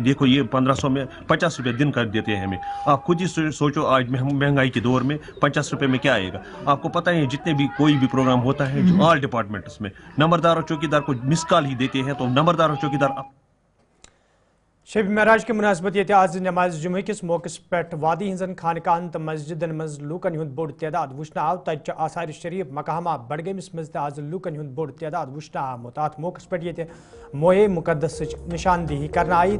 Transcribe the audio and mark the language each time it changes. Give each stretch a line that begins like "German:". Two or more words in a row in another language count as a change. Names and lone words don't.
Urdu: دیکھو یہ 1500 میں 50 روپے دن کر دیتے ہیں ہمیں. آپ خود ہی سوچو آج مہنگائی کے دور میں 50 روپے میں کیا آئے گا. آپ کو پتہ ہے جتنے بھی کوئی بھی پروگرام ہوتا ہے جو
English: all departments
Urdu: میں نمبردار اور چوکیدار کو
English: missed call
Urdu: ہی دیتے ہیں. تو نمبردار اور چوکیدار
Kashmiri: شب معراج کے مناسبت یہ آز نماز جمعہ کس موقع پہ وادی ہزن خانقاہن تو مسجدن مز لوکن ہند بوڑ تعداد وچھنا آو. تجہ آثار شریف مقامہ بڑگمس مز آز لوکن ہند بوڑ تعداد وچھنا آمت. ات موقع پہ یہ موئے مقدس نشاندہی کرنا آئی.